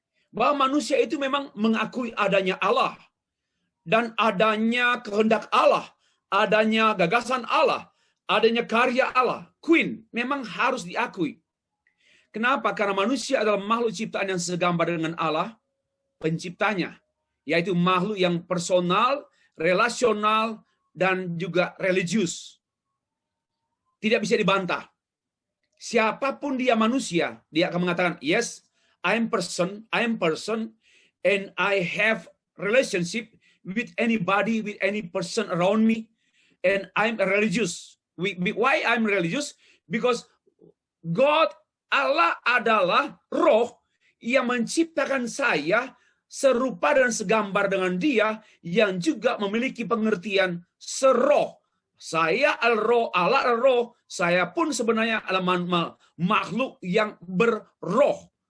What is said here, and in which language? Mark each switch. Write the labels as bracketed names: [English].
[Indonesian] Bahwa manusia itu memang mengakui adanya Allah dan adanya kehendak Allah, adanya gagasan Allah, adanya karya Allah. Queen memang harus diakui. Kenapa? Karena manusia adalah makhluk ciptaan yang segambar dengan Allah, penciptanya, yaitu makhluk yang personal, relasional, dan juga religius. Tidak bisa dibantah. Siapapun dia manusia, dia akan mengatakan, [English] yes, I am person, and I have relationship with anybody, with any person around me, and I'm religious. Why I'm religious? Because God, [Indonesian] Allah adalah roh yang menciptakan saya serupa dan segambar dengan dia, yang juga memiliki pengertian seroh. Saya al-roh, Allah al-roh, saya pun sebenarnya adalah makhluk yang berroh.